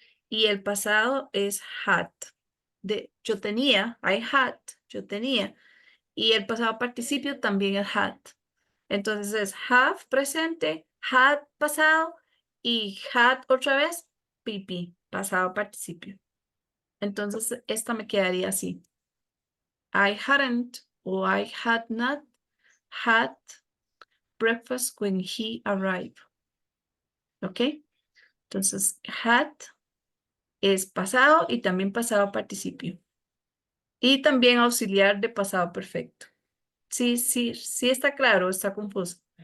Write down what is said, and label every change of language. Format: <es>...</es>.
<es>Y el pasado es had. Yo tenía,</es> <en>I had,</en> <es>yo tenía. Y el pasado participio también es had. Entonces es have presente, had pasado y had otra vez PP, pasado participio. Entonces esta me quedaría así.</es> <en>I hadn't o I had not had breakfast when he arrived.</en> <es>¿Ok? Entonces had es pasado y también pasado participio. Y también auxiliar de pasado perfecto. Sí está claro, está confuso.</es>